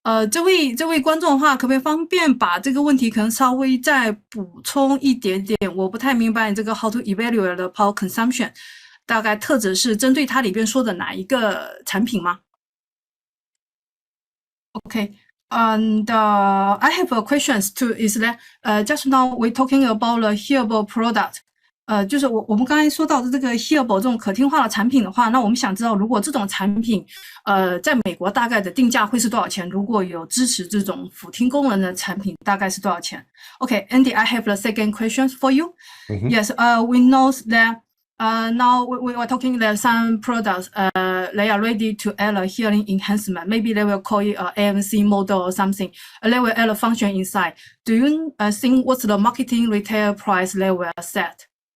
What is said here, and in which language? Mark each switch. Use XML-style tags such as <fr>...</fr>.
<zh>这位观众的话，可不可以方便把这个问题可能稍微再补充一点点？我不太明白你这个</zh> <en>how to evaluate the power consumption，</en> <zh>大概特指是针对它里边说的哪一个产品吗 ？OK。</zh> <en>And I have a questions too. Is that just now we're talking about the hearable product.</en> <zh>就是我们刚才说到的这个 hearable 这种可听话的产品的话，那我们想知道，如果这种产品在美国大概的定价会是多少钱？如果有支持这种辅听功能的产品，大概是多少钱 ？</zh> <en>Okay, Andy, I have the second question for you. Yes, we know that now we are talking that some products they are ready to add a hearing enhancement. Maybe they will call it a ANC model or something. They will add a function inside. Do you think what's the marketing retail price they will set?</en>